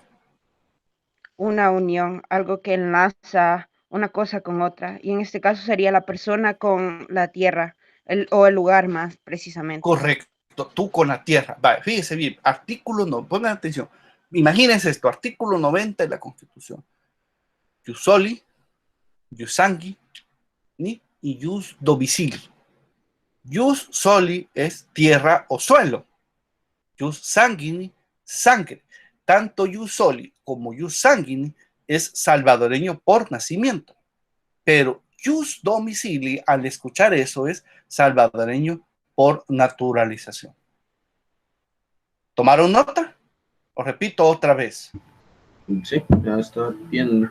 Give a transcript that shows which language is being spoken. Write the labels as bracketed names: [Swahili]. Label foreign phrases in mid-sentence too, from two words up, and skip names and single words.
[Spanish] Una unión, algo que enlaza una cosa con otra. Y en este caso sería la persona con la tierra, o el lugar más precisamente. Correcto, tú con la tierra. Vale, fíjese bien, artículo 9, pongan atención. Imagínense esto, artículo 90 de la Constitución. [Latin] Ius soli, ius sanguini y ius domicili. Ius soli [Spanish] es tierra o suelo. [Latin] Ius sanguini, [Spanish] sangre. Tanto [Latin] ius soli [Spanish] como [Latin] ius sanguini [Spanish] es salvadoreño por nacimiento. Pero [Latin] ius domicili, [Spanish] al escuchar eso, es salvadoreño por naturalización. ¿Tomaron nota? Os repito otra vez. Sí, ya está bien.